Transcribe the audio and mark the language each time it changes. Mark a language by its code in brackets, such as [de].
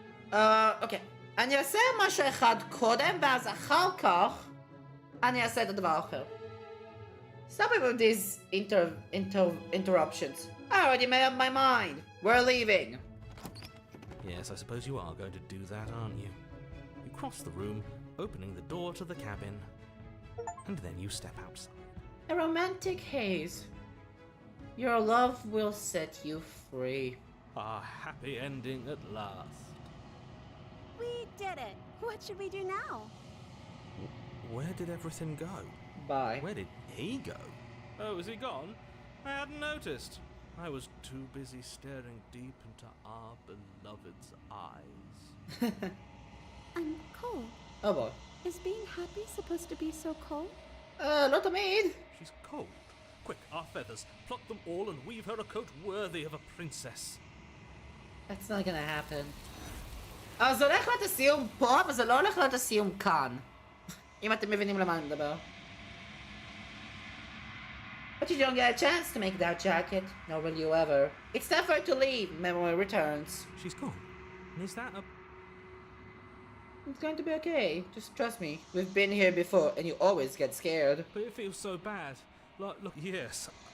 [he] ככה, אוקיי. אני אעשה משהו אחד קודם, ואז אחר כך אני אעשה את הדבר האחר. [en] Stop it with these interruptions. I already made up my mind. We're leaving. Yes, I suppose you are going to do that, aren't you? You cross the room, opening the door to the cabin, and then you step outside. A romantic haze. Your love will set you free. Our happy ending at last. We did it. What should we do now? Where did everything go? Bye. Where did he go? Oh, is he gone? I hadn't noticed. I was too busy staring deep into our beloved's eyes. Cole, Oh boy. Is being happy supposed to be so cold? Not a maid. She's cold. Quick, our feathers. Pluck them all and weave her a coat worthy of a princess. That's not gonna happen. [he] אז זה הולך להיות הסיום פה, אבל זה לא הולך להיות הסיום כאן. אם אתם מבינים למה אני מדבר. [en] But you don't get a chance to make that jacket, nor will you ever. It's time for her to leave. Memory returns. She's gone. And is that a... It's going to be okay. Just trust me. We've been here before, and you always get scared. But it feels so bad. Look, yes.